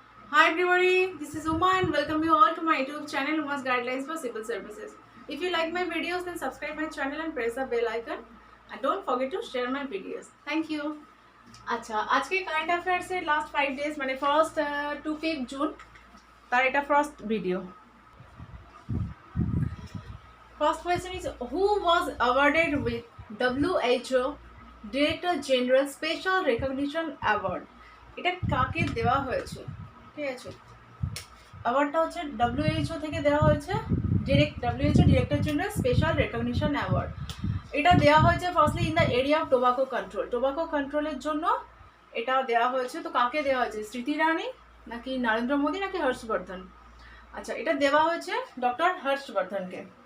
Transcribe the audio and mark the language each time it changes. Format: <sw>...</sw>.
<en>Hi everybody, this is Uma and welcome you all to my YouTube channel Uma's Guidelines for Civil Services. If you like my videos then subscribe my channel and press the bell icon and don't forget to share my videos. Thank you.</en> <bn>আচ্ছা আজকে current affairs এর</bn> <en>last 5 days</en> <bn>মানে</bn> <en>first to 5 June</en> <bn>তার এটা first video.</bn> <en>First question is who was awarded with WHO Director General Special Recognition Award?</en> <bn>এটা কাকে দেওয়া হয়েছে? ঠিক আছে, অ্যাওয়ার্ডটা হচ্ছে WHO থেকে দেওয়া হয়েছে WHO director general special recognition award. এটা দেওয়া হয়েছে</bn> <en>Firstly in the area of tobacco control.</en> <bn>Tobacco কন্ট্রোলের জন্য এটা দেওয়া হয়েছে। তো কাকে দেওয়া হয়েছে? স্মৃতি ইরানি নাকি নরেন্দ্র মোদী নাকি হর্ষবর্ধন? আচ্ছা, এটা দেওয়া হয়েছে ডক্টর হর্ষবর্ধনকে।</bn>